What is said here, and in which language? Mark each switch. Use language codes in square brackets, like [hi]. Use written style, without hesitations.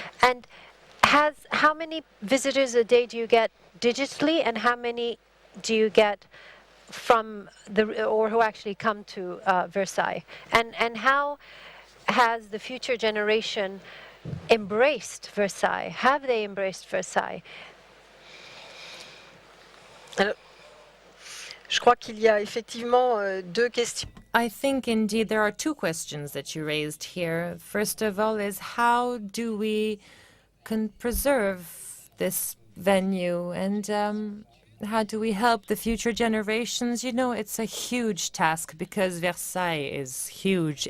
[en] And how many visitors a day do you get digitally, and how many do you get from or who actually come to Versailles? And how has the future generation embraced Versailles? Have they embraced Versailles? [fr] Alors, je crois qu'il y a effectivement deux questions. [en] I think indeed there are two questions that you raised here. First of all is how do we preserve this venue, and how do we help the future generations? You know, it's a huge task because Versailles is huge.